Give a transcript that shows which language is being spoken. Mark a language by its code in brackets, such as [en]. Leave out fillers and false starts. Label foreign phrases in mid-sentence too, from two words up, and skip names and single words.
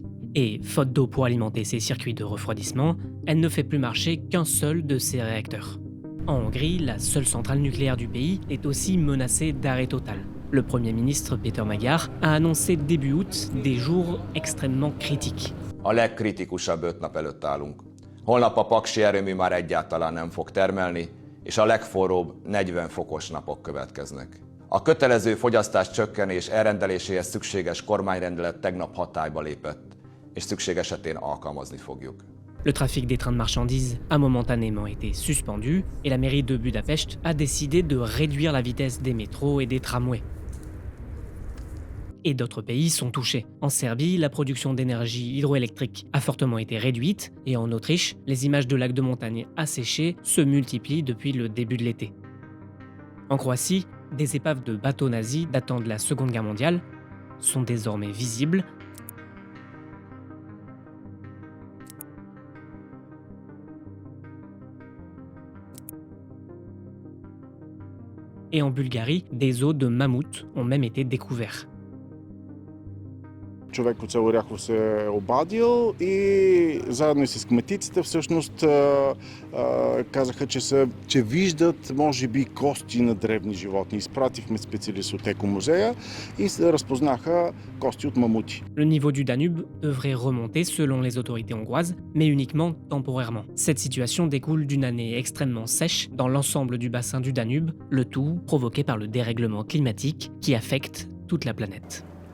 [fr] Et faute d'eau pour alimenter ses circuits de refroidissement, elle ne fait plus marcher qu'un seul de ses réacteurs. En Hongrie, la seule centrale nucléaire du pays est aussi menacée d'arrêt total. Le Premier ministre Péter Magyar a annoncé début août des jours extrêmement critiques. [hu] A legkritikusabb 5 nap előtt állunk. Holnap a paksi erőmű már egyáltalán nem fog termelni, és a legforróbb 40 fokos napok következnek. A kötelező fogyasztás csökkenés elrendeléséhez szükséges kormányrendelet tegnap hatályba lépett, és szükség esetén alkalmazni fogjuk. [fr] Le trafic des trains de marchandises a momentanément été suspendu et la mairie de Budapest a décidé de réduire la vitesse des métros et des tramways. Et d'autres pays sont touchés. En Serbie, la production d'énergie hydroélectrique a fortement été réduite et en Autriche, les images de lacs de montagne asséchés se multiplient depuis le début de l'été. En Croatie, des épaves de bateaux nazis datant de la Seconde Guerre mondiale sont désormais visibles. Et en Bulgarie, des os de mammouths ont même été découverts. [bg] Човек от село Ряхов се е обадил и заедно и с кметиците всъщност казаха, че виждат може би кости на древни животни. Изпратихме специалист от екомузея и разпознаха кости от мамути. [fr] Le niveau du Danube devrait remonter selon les autorités hongroises, mais uniquement temporairement. Cette situation découle d'une année extrêmement sèche dans l'ensemble du bassin du Danube, le tout provoqué par le dérèglement climatique qui affecte toute la planète.